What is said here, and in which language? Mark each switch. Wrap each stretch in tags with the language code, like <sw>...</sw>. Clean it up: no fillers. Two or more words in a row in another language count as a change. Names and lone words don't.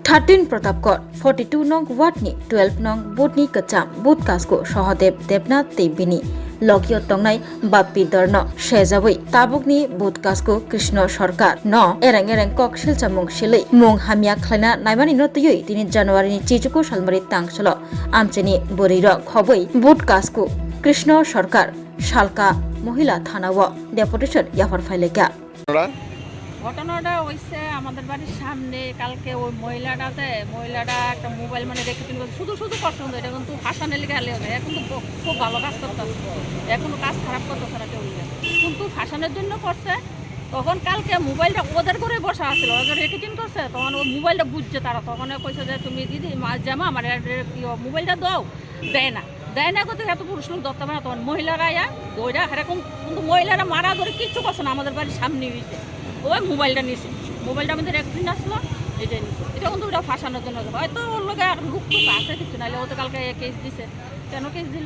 <trp>13 Pratapgarh 42 nong Watni 12 nong Budni Kacham Budkasko Sahadev Devnath Tebini Logio Tongnai Bappi Darno Shezawai Tabukni Budkasko Krishna Sarkar no ereng kok silchamung silei mung hamia khlaina naimani no tuyui 3 January ni Chijuku Salmari tangsalo amcheni boriro khoboi Budkasko Krishna Sarkar Shalka মহিলা থানাও ডেপুটেশন ইয়াফার ফাইলেকা</trp> <bn>ঘটনাটা হইছে আমাদের বাড়ির সামনে কালকে ওই মহিলাটা একটা মোবাইল মানে রেখে শুধু পছন্দ এটা কিন্তু ফাঁসানের লিগে হালে হবে এখন তো খুব ভালো কাজ করতেছে এখনো কাজ খারাপ করতেছে না কেউ কিন্তু ফাঁসানোর জন্য করছে তখন কালকে মোবাইলটা ওদের করে বসা আসছিল ওদের রেকর্ডিং করছে তখন ওই মোবাইলটা বুঝছে তারা তখন কইছে যে তুমি দিদি জামা আমার মোবাইলটা দাও দেয় না করতে এত পুরুষ লোক ধরতে পারে না তখন মহিলারা ওইটা এরকম কিন্তু মহিলারা মারা ধরে কিচ্ছু করছে না আমাদের বাড়ির সামনে হয়েছে ওই মোবাইলটা নিয়েছে মোবাইলটা আমাদের একদিন আসলো এটাই নিচ্ছে এটা কিন্তু ওটা ফাঁসানোর জন্য হয়তো ওর লোক লুক টুক আছে কিছু নাহলে ও তো কালকে কেস দিছে কেন কেস দিল</bn>